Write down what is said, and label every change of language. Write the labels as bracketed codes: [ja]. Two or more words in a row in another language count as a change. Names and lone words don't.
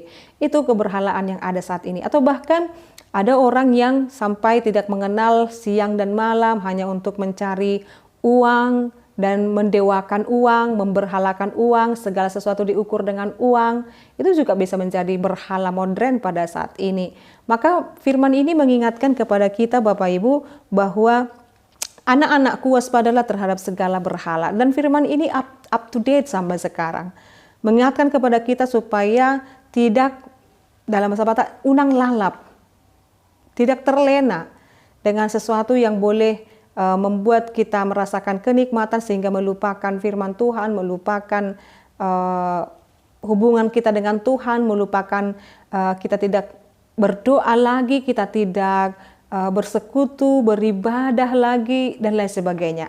[id] Itu keberhalaan yang ada saat ini. Atau bahkan ada orang yang sampai tidak mengenal siang dan malam hanya untuk mencari uang dan mendewakan uang, memberhalakan uang, segala sesuatu diukur dengan uang. Itu juga bisa menjadi berhala modern pada saat ini. Maka firman ini mengingatkan kepada kita Bapak Ibu bahwa anak-anakku waspadalah terhadap segala berhala. Dan firman ini [en] up to date [id] sampai sekarang. Mengingatkan kepada kita supaya tidak, dalam bahasa Batak, [bbc] unang lalap. [id] Tidak terlena dengan sesuatu yang boleh membuat kita merasakan kenikmatan sehingga melupakan firman Tuhan, melupakan hubungan kita dengan Tuhan, melupakan kita tidak berdoa lagi, kita tidak bersekutu, beribadah lagi, dan lain sebagainya.